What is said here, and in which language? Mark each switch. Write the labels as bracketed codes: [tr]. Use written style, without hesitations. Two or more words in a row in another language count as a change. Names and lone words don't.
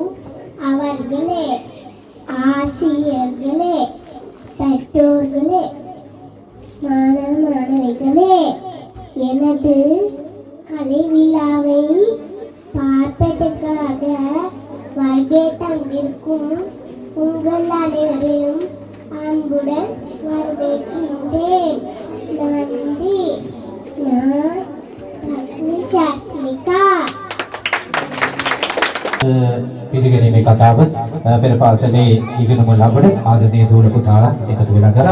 [ta] அவர்களே, ஆசிரியர்களே, பெற்றோர்களே, மாணவ மாணவிகளே, எனது கலை விழாவை பார்ப்பதற்காக வருகை தந்திருக்கும் உங்கள் அனைவரையும் அன்புடன் வரவேற்கின்றேன். நன்றி. நான் லக்ஷ்மி சாஸ்மிகா. [si] පිළිගැනීමේ කතාව පෙර පාසලේ ඉගෙනුම ලබන ආදරණීය දූල පුතාලා එකතු වෙලා කරා.